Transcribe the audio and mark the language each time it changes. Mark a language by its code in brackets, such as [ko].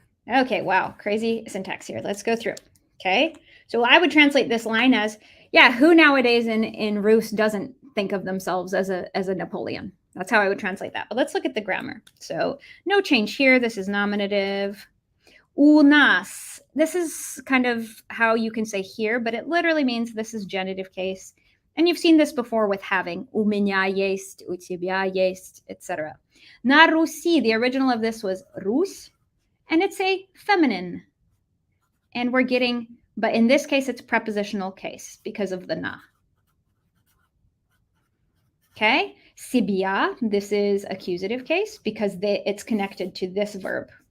[en] Okay, wow, crazy syntax here. Let's go through. Okay, so I would translate this line as, yeah, who nowadays in Rus doesn't think of themselves as a Napoleon? That's how I would translate that. But let's look at the grammar. So no change here. This is nominative. U nas. This is kind of how you can say here, but it literally means this is genitive case. And you've seen this before with having. [ru] У меня есть, у тебя есть, etc. На Руси, [en] the original of this was Rus, and it's a feminine. And we're getting, but in this case, it's prepositional case because of the na. Okay, себя, this is accusative case because it's connected to this verb.